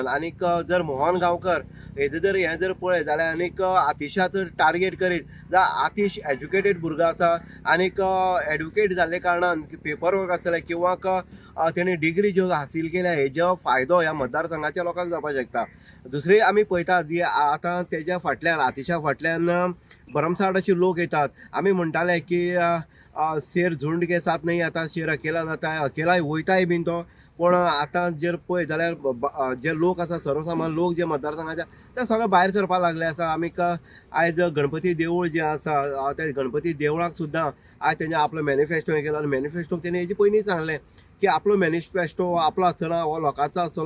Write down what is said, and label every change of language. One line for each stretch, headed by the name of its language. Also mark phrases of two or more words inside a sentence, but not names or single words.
Konkani: आनीक जर मोहन गांवकर हेजो जर हें जर पळयत जाल्यार आनीक आतिशाच टार्गेट करीत जाल्यार आतिश एज्युकेटेड भुरगो आसा. आनीक एडवोकेट जाल्ले कारणान
English: paper work
Konkani: आसतले किंवा तेणी डिग्री ज्यो हासील केल्या हेजो फायदो ह्या मतदारसंघाच्या लोकांक जावपाक शकता. दुसरी आमी पळयतात जी आतां तेज्या फाटल्यान आतिशा फाटल्यान भरमसाट अशे लोक येतात. आमी म्हणटाले की
Hindi: शेर झुंड के साथ नहीं आता, शेर अकेला जाता है,
Konkani: अकेला वयताय बीन तो. पूण आतां जर पळयत जाल्यार जे लोक आसा सर्वसामान्य लोक जे मतदारसंघाचे ते सगळे भायर सरपाक लागले आसा. आमीक आयज गणपती देवूळ जें आसा त्या गणपती देवळाक सुद्दां आयज तेंचे आपलो मॅनिफेस्टो केलो. आनी मॅनिफेस्टोक तेणी हेजे पयलीं सांगलें की आपलो मॅनिफेस्टो आपलो आसतना हो लोकांचो आसतलो.